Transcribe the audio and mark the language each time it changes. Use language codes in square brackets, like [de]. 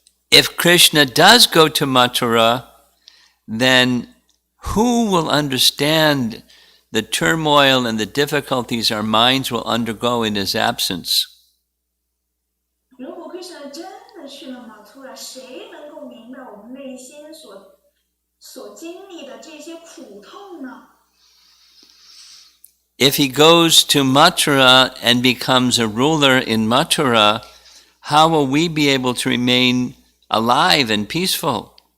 [en] If Krishna does go to Mathura, then who will understand the turmoil and the difficulties our minds will undergo in his absence? [zh] 如果 Krishna 真的去了马突拉，谁能够明白我们内心所经历的这些苦痛呢？ [en] If he goes to Mathura and becomes a ruler in Mathura, how will we be able to remain alive and peaceful?